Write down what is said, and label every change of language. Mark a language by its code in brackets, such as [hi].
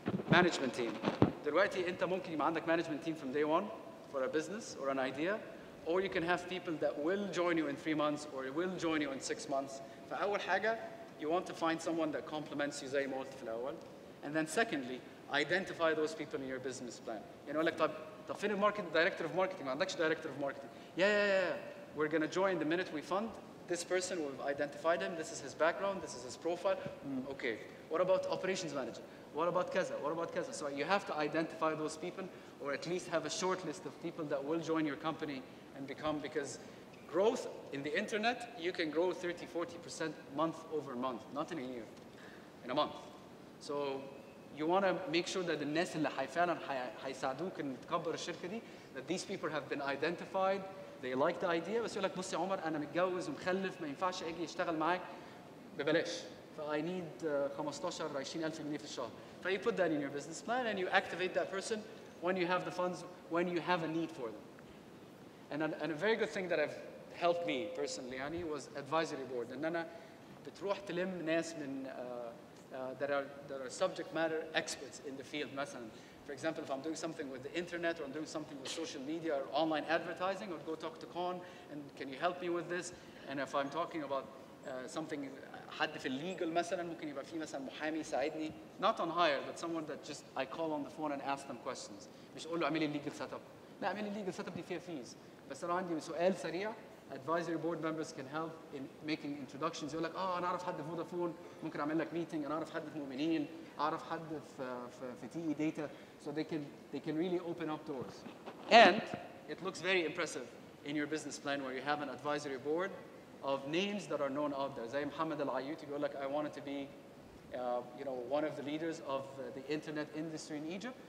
[en] Management team. [ar] دلوقتي انت ممكن يبقى عندك [en] management team from day one for a business or an idea, or you can have people that will join you in 3 months or will join you in 6 months. [ar] فأول حاجة, [en] you want to find someone that complements you [ar] زي ما قلت في الأول. [en] And then secondly, identify those people in your business plan. [ar] يقول لك طب فين الماركت director of marketing؟ ما عندكش director of marketing. [en] Yeah. We're going to join the minute we fund. This person, we've identified him. This is his background. This is his profile. Okay. What about operations manager? What about kaza? What about kaza? So you have to identify those people, or at least have a short list of people that will join your company and become, because growth in the internet, you can grow 30, 40% month over month, not in a year, in a month. So you want to make sure that [ar] الناس اللي فعلا هيساعدوك ان تكبر الشركة دي, [en] that these people have been identified, they like the idea, [ar] بس يقول لك بص يا عمر أنا متجوز ومخلف ما ينفعش أجي أشتغل معاك ببلاش. [en] I need 15-20,000 [ar] جنيه في الشهر. [en] So you put that in your business plan and you activate that person when you have the funds, when you have a need for them. And a very good thing that have helped me personally يعني was advisory board. [ar] إن أنا بتروح تلم ناس من [en] that are subject matter experts in the field. مثلا, for example, if I'm doing something with the internet or I'm doing something with social media or online advertising, I would go talk to Con and can you help me with this? And if I'm talking about something, حد في legal مثلا, [ar] ممكن يبقى في مثلا محامي يساعدني, [en] not on hire, but someone that just I call on the phone and ask them questions. [ar] مش أقول له اعمل لي legal setup. لا اعمل لي legal setup دي فيها fees. بس أنا عندي سؤال سريع. [en] Advisory board members can help in making introductions. [ar] يقول لك أنا أعرف حد في فودافون, ممكن أعمل لك meeting. أنا أعرف حد في مؤمنين, أعرف حد في TE data. [en] So they can really open up doors. And it looks very impressive in your business plan where you have an advisory board of names that are known out there. زي محمد العيوطي [ar] يقول لك [en] I wanted to be one of the leaders of the internet industry in Egypt.